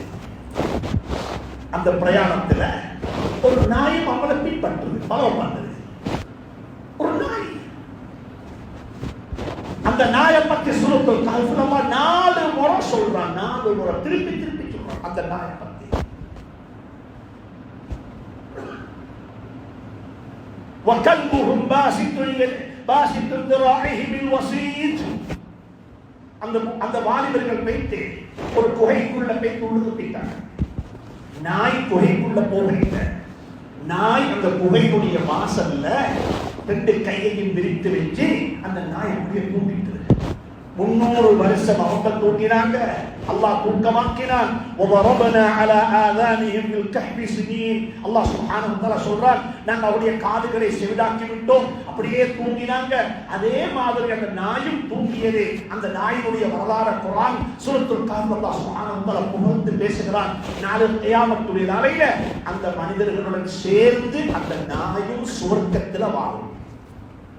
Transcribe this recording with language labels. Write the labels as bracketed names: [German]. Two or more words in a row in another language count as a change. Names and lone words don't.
[Tamil] அந்த பிரயாணத்துல ஒரு நாயும் அவங்களை பின்பற்றுது, ஃபாலோ பண்ணுது. ஒரு நாய், அந்த நாயை பற்றி சூரத்துல் கஹ்ஃப்ல 4 முறை சொல்றான், 4 முறை திருப்பி சொல்றான் அந்த நாயை பற்றி. [Arabic] وَكَلْبُهُمْ بَاسِطٌ ذِرَاعِهِ بِالْوَسِيدِ. [Tamil] அந்த வாலிபர்கள் போயிட்டு ஒரு குகைக்குள்ள போய் உள்ளுக்கிட்டாங்க. நாய் குகைக்குள்ள போகல. நாய் அந்த குகையுடைய வாசல்ல 2 கையையும் விரித்து வச்சு அந்த நாய் அப்படியே தூங்கிட்டு 300 வருஷம் அவங்க தூங்கினாங்க. அல்லாஹ் தூக்கமாக்கினான். [Arabic] وَضَرَبْنَا عَلَى آذَانِهِمْ بِالْكَهْفِ سِنِينَ. الله سبحانه و تعالى [Tamil] சொல்றான், நாங்க அவருடைய காதுகளை செவிடாக்கி விட்டோம், அப்படியே தூங்கினாங்க. அதே மாதிரி அந்த நாயும் தூங்கியது. அந்த நாயினுடைய வரலாறு குர்ஆன் சூரத்துல் கஹ்ஃப் [Arabic] الله سبحانه و تعالى [Tamil] புகழ்ந்து பேசுகிறான். நாளை கியாமத்துடைய நாளையில அந்த மனிதர்களுடன் சேர்ந்து அந்த நாயும் சுவர்க்கத்துல வாழும்.